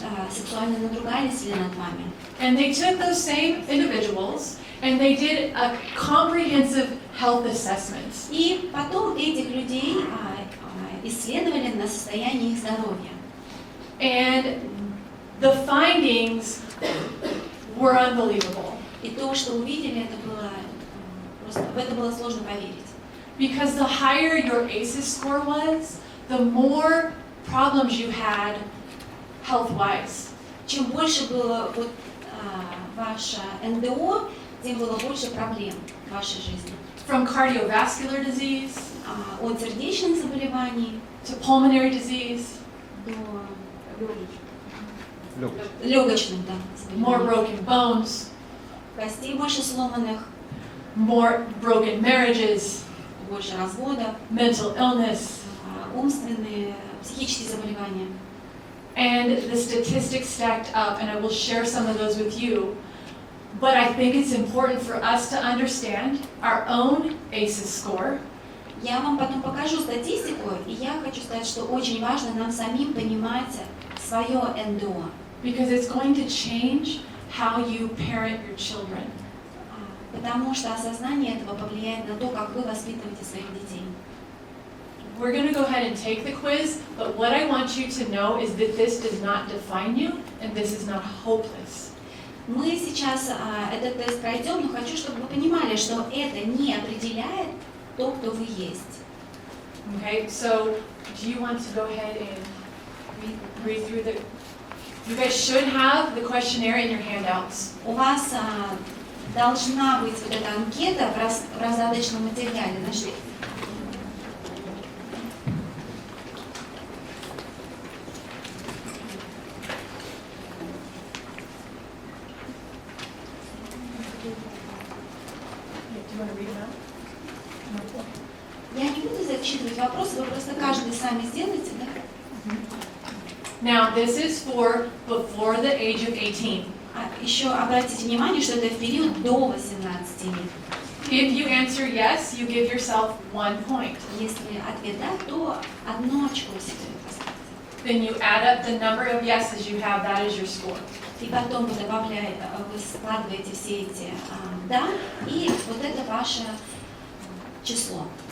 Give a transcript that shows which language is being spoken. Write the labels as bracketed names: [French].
[Russian] Сексуально надругались ли над вами? [English] And they took those same individuals and they did a comprehensive health assessment. [Russian] И потом этих людей исследовали на состояние их здоровья. [English] And the findings were unbelievable. [Russian] И то, что увидели, это было просто в это было сложно поверить. [English] Because the higher your ACEs score was, the more problems you had health-wise. [Russian] Чем больше было вот ваше НДО, тем было больше проблем в вашей жизни. [English] From cardiovascular disease, [Russian] от сердечных заболеваний, [English] to pulmonary disease, [Russian] до легочных, да, [English] more broken bones, [Russian] костей больше сломанных, [English] more broken marriages, [Russian] больше разводов, [English] mental illness, [Russian] умственные, психические заболевания. [English] And the statistics stacked up, and I will share some of those with you. But I think it's important for us to understand our own ACEs score. [Russian] Я вам потом покажу статистику, и я хочу сказать, что очень важно нам самим понимать свое НДО. [English] Because it's going to change how you parent your children. [Russian] Потому что осознание этого повлияет на то, как вы воспитываете своих детей. [English] We're going to go ahead and take the quiz, but what I want you to know is that this does not define you, and this is not hopeless. [Russian] Мы сейчас этот тест пройдем, но хочу, чтобы вы понимали, что это не определяет то, кто вы есть. [English] Okay, so do you want to go ahead and read through the... You guys should have the questionnaire in your handouts. [Russian] У вас должна быть вот эта анкета в раздаточном материале. Нашли? Я не буду зачитывать вопросы, вы просто каждый сами сделайте, да? [English] Now, this is for before the age of 18. [Russian] Еще обратите внимание, что это в период до 18 лет. [English] If you answer yes, you give yourself 1 point. [Russian] Если ответ да, то 1 очко себе поставьте. [English] Then you add up the number of yeses you have, that is your score. [Russian] И потом вы добавляете, вы складываете все эти да, и вот это ваше число.